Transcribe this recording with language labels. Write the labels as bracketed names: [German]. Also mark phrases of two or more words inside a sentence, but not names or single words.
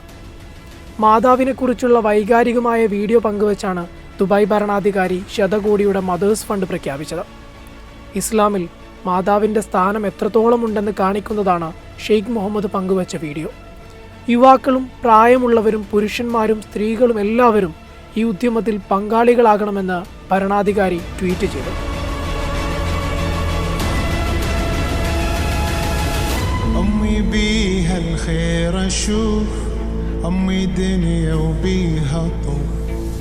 [Malayalam] മാതാവിനെക്കുറിച്ചുള്ള വൈകാരികമായ വീഡിയോ പങ്കുവച്ചാണ് ദുബായ് ഭരണാധികാരി ശതകോടിയുടെ മദേഴ്സ് ഫണ്ട് പ്രഖ്യാപിച്ചത്. ഇസ്ലാമിൽ മാതാവിൻ്റെ സ്ഥാനം എത്രത്തോളം ഉണ്ടെന്ന് കാണിക്കുന്നതാണ് ഷെയ്ഖ് മുഹമ്മദ് പങ്കുവച്ച വീഡിയോ. യുവാക്കളും പ്രായമുള്ളവരും പുരുഷന്മാരും സ്ത്രീകളും എല്ലാവരും ഈ ഉദ്യമത്തിൽ പങ്കാളികളാകണമെന്ന് ഭരണാധികാരി ട്വീറ്റ് ചെയ്തു. [Arabic] أمي بيها الخير أشوف أمي دنيا وبيها طوف